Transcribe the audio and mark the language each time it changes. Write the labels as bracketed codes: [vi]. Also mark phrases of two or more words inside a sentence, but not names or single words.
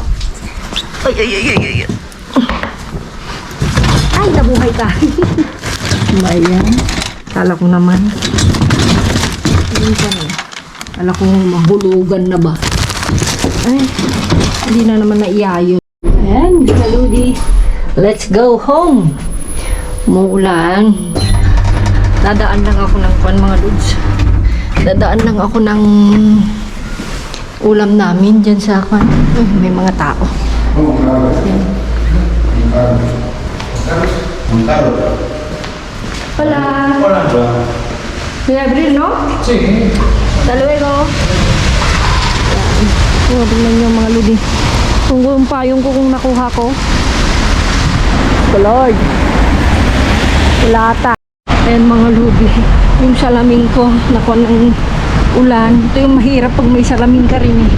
[tl] Ay. Ay, nabuhay ka. Ayan. Kala ko naman. Kala ko mahulugan na ba. Ay, hindi na naman naiayon. Ayan, mga Ludi. [en] Let's go home. [tl] Umuulan. Dadaan lang ako ng mga Lods. Dadaan lang ako ng ulam namin dyan sa may mga tao. Ayan. [es] Hola. Hola. ¿De abril, no? Sí. Hasta luego. [tl] Tingnan nyo mga Ludi. Kung yung payong ko kung nakuha ko. [en] Oh Lord. [tl] Ulata. Ayan mga Ludi. Yung salamin ko, nakuha ng ulan. Ito yung mahirap pag may salamin ka rin eh.